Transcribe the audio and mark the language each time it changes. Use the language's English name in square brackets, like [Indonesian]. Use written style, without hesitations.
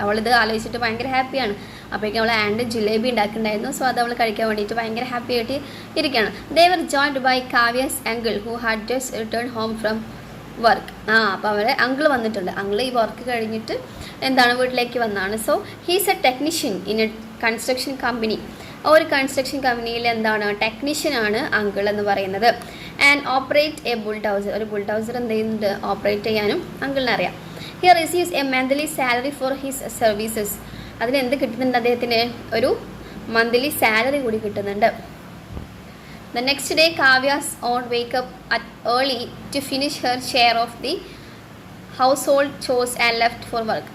[Malayalam] അവളിത് ആലോചിച്ചിട്ട് ഭയങ്കര ഹാപ്പിയാണ്. അപ്പോഴേക്കും അവൾ ആൻഡ് ജിലേബി ഉണ്ടാക്കുന്നുണ്ടായിരുന്നു. സോ അത് അവൾ കഴിക്കാൻ വേണ്ടിയിട്ട് ഭയങ്കര ഹാപ്പി ആയിട്ട് ഇരിക്കുകയാണ്. [English] they were joined by Kavya's uncle who had just returned home from work. [Malayalam] അപ്പോൾ അവരെ അങ്കിൾ വന്നിട്ടുണ്ട്. അങ്കിൾ ഈ വർക്ക് കഴിഞ്ഞിട്ട് എന്താണ് വീട്ടിലേക്ക് വന്നതാണ്. [English] So he's a technician in a construction company. [Malayalam] ഒരു കൺസ്ട്രക്ഷൻ കമ്പനിയിൽ എന്താണ് ടെക്നീഷ്യനാണ് അങ്കിൾ എന്ന് പറയുന്നത്. [English] And operate a bulldozer. [Malayalam] ഒരു ബുൾഡൗസർ എന്ത് ചെയ്യുന്നുണ്ട്, ഓപ്പറേറ്റ് ചെയ്യാനും അങ്കിളിനെ അറിയാം. [English] He receives a monthly salary for his services. [Malayalam] അതിന് എന്ത് കിട്ടുന്നുണ്ട്, അദ്ദേഹത്തിന് ഒരു മന്ത്ലി സാലറി കൂടി കിട്ടുന്നുണ്ട്. [English] The next day Kavya's aunt wake up at early to finish her share of the household chores and left for work.